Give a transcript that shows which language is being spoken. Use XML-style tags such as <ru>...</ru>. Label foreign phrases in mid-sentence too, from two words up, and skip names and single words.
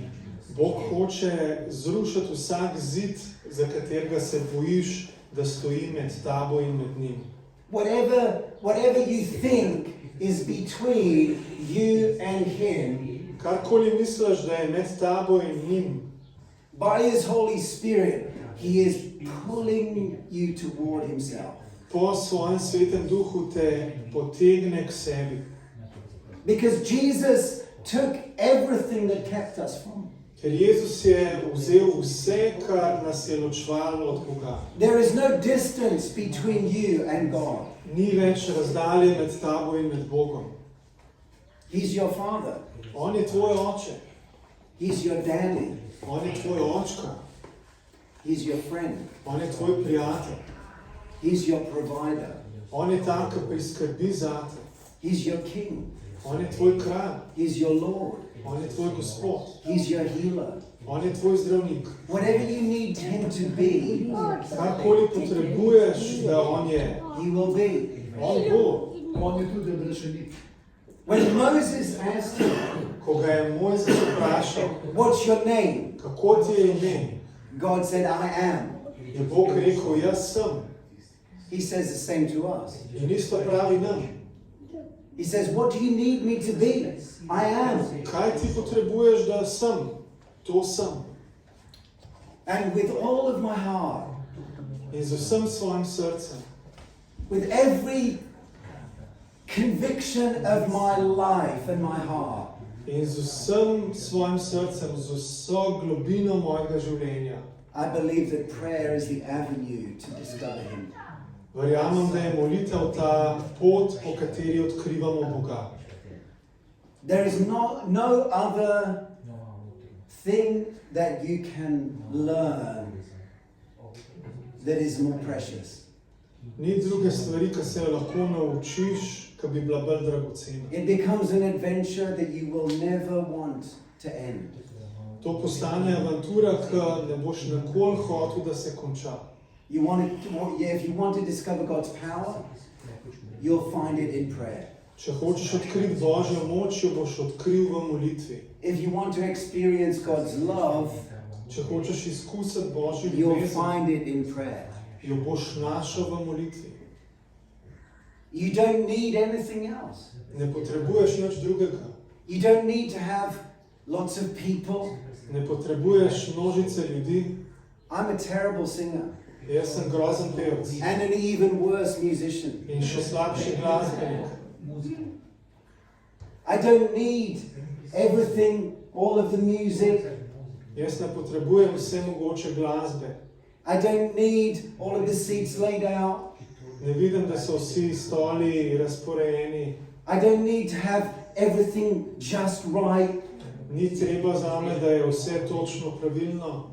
<sl>Bog hoče zrušiti vsak zid, za katerega se bojiš, da stoji med tabo in med njim.</sl> <en>Whatever you think is between you and Him,</en> <sl>Karkoli misliš, da je med tabo in njim,</sl> <en>by His Holy Spirit, He is pulling you toward Himself.</en> <sl>po svojem svetem duhu te potegne k sebi.</sl> <en>Because Jesus took everything that kept us from.</en> <sl>Ker Jezus je vzel vse, kar nas je ločevalo od Boga.</sl> <en>There is no distance between you and God.</en> <sl>Ni več razdalje med tabo in med Bogom.</sl> <en>He's your Father.</en> <sl>On je tvoj oče,</sl> <en>He's your daddy.</en> <sl>on je tvoj očka,</sl> <en>He's your friend.</en> <sl>on je tvoj prijatelj,</sl> <en>He's your provider.</en> <sl>on je tak, ki priskrbi zate,</sl> <en>He's your king.</en> <sl>On je tvoj kralj.</sl> <en>He's your Lord.</en> <sl>On je tvoj Gospod.</sl> <en>He's your healer.</en> <sl>On je tvoj zdravnik.</sl> <en>Whatever you need him to be,</en> <sl>Karkoli potrebuješ, da on je.</sl> <en>he will be.</en> <sl>On bo. On je tudi odrešenik.</sl> <en>When Moses asked him,</en> <sl>Ko ga je Mojzes vprašal,</sl> <en>what's your name?</en> <sl>kako ti je ime,</sl> <en>God said, I am.</en> <sl>je Bog rekel, jaz sem.</sl> <en>He says the same to us.</en> <sl>In isto pravi nam.</sl> <en>He says, what do you need me to be? I am.</en> <sl>Kaj ti potrebuješ, da sem? To sem.</sl> <en>And with all of my heart,</en> <sl>In z vsem svojim srcem,</sl> <en>with every conviction of my life and my heart,</en> <sl>in z vsem svojim srcem, z vso globino mojega življenja,</sl> <en>I believe that prayer is the avenue to discover him.</en> <sl>verjamem, da je molitev ta pot, po kateri odkrivamo Boga.</sl> <en>There is no other thing that you can learn that is more precious.</en> <sl>Ni druge stvari, ki se jo lahko naučiš, ki bi bila bolj dragocena.</sl> <en>It becomes an adventure that you will never want to end.</en> <sl>To postane avantura, ki ne boš nikoli hotel, da se konča.</sl> <en>If you want to discover God's power, you'll find it in prayer.</en> <sl>Če hočeš odkriti Božjo moč, jo boš odkril v molitvi.</sl> <en>If you want to experience God's love,</en> <sl>Če hočeš izkusiti Božjo</sl> <en>you'll</en> <sl>ljubezen,</sl> <en>find it in prayer.</en> <sl>jo boš našel v molitvi.</sl> <en>You don't need anything else.</en> <sl>Ne potrebuješ nič drugega.</sl> <en>You don't need to have lots of people.</en> <sl>Ne potrebuješ množice ljudi.</sl> <en>I'm a terrible singer</en> <sl>Jaz sem grozen pevec</sl> <en>and an even worse musician.</en> <sl>in še slabši glasbenik.</sl> <en>I don't need everything, all of the music.</en> <sl>Jaz ne potrebujem vse mogoče glasbe.</sl> <en>I don't need all of the seats laid out.</en> <sl>Ne vidim, da so vsi stoli razporejeni.</sl> <en>I don't need to have everything just right</en> <sl>Ni treba zame, da je vse točno pravilno,</sl>